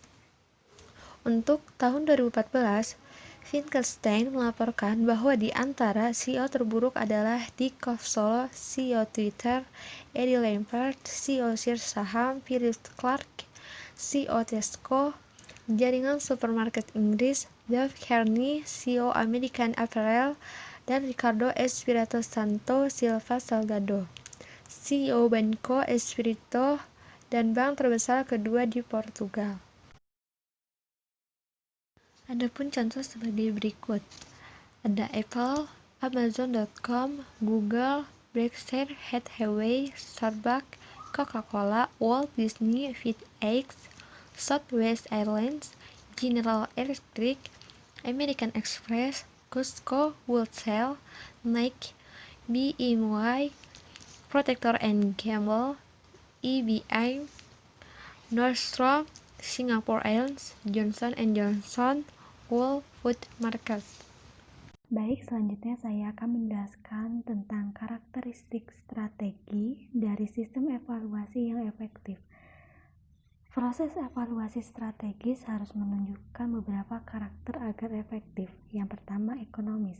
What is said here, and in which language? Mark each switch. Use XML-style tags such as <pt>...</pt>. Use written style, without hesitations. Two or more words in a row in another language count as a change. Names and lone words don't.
<id>Untuk tahun 2014, Finkelstein melaporkan bahwa di antara CEO terburuk adalah Dick Cavsolo, CEO Twitter, Eddie Lampert, CEO Sears Saham, Philip Clark, CEO Tesco, jaringan supermarket Inggris, Dave Kearney, CEO American Apparel, dan Ricardo Espirito Santo Silva Salgado, CEO Banco Espirito dan bank terbesar kedua di Portugal. Adapun contoh sebagai berikut. Ada Apple, Amazon.com, Google, Berkshire Hathaway, Starbucks, Coca-Cola, Walt Disney, FedEx, Southwest Airlines, General Electric, American Express, Costco, Wholesale, Nike, BMY, Procter & Gamble, EBI, Nordstrom, Singapore Airlines, Johnson & Johnson, Whole Food Market. Baik, selanjutnya saya akan menjelaskan tentang karakteristik strategi dari sistem evaluasi yang efektif. Proses evaluasi strategis harus menunjukkan beberapa karakter agar efektif. Yang pertama, ekonomis.</id>